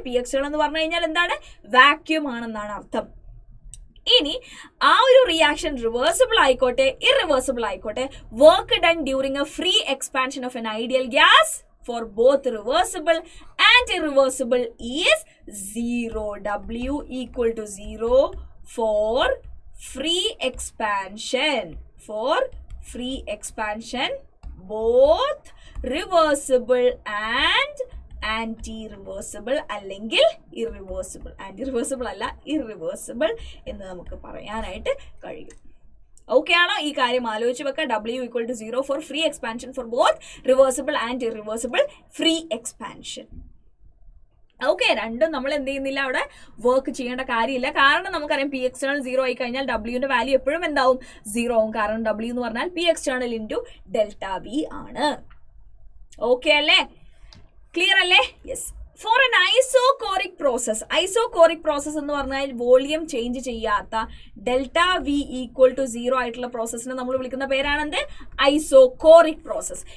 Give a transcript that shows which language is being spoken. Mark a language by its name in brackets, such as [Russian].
[Malayalam] P external എന്ന് പറഞ്ഞു കഴിഞ്ഞാൽ എന്താണ്, വാക്യൂം ആണെന്നാണ് അർത്ഥം. ഇനി ആ ഒരു റിയാക്ഷൻ റിവേഴ്സിബിൾ ആയിക്കോട്ടെ ഇറിവേഴ്സിബിൾ ആയിക്കോട്ടെ, [English] Work done during a free expansion of an ideal gas for both reversible and irreversible is 0. W equal to 0 for free expansion. For free expansion, both reversible and [Malayalam] anti-reversible അല്ലെങ്കിൽ irreversible. Anti-reversible അല്ല, irreversible എന്ന് നമുക്ക് പറയാനായിട്ട് കഴിയും. Okay ആണോ? ഈ കാര്യം ആലോചിച്ച് വെക്കുക. [English] W equal to 0 for free expansion for both reversible and irreversible free expansion. [Malayalam] Okay, രണ്ടും നമ്മൾ എന്ത് ചെയ്യുന്നില്ല, അവിടെ വർക്ക് ചെയ്യേണ്ട കാര്യമില്ല. കാരണം നമുക്കറിയാം പി എക്സ്റ്റേണൽ 0 ആയി കഴിഞ്ഞാൽ ഡബ്ല്യൂന്റെ വാല്യൂ എപ്പോഴും എന്താവും, 0 ആവും. കാരണം W എന്ന് പറഞ്ഞാൽ P external into delta V ആണ്. ഓക്കെ അല്ലേ? ക്ലിയർ അല്ലേ? Yes. Four N isochoric process എന്ന് പറഞ്ഞാൽ വോളിയം ചേഞ്ച് ചെയ്യാത്ത ഡെൽറ്റ വി ഈക്വൽ ടു 0 ആയിട്ടുള്ള പ്രോസസ്സിനെ നമ്മൾ വിളിക്കുന്ന പേരാണെന്ത്, ഐസോകോറിക് പ്രോസസ്.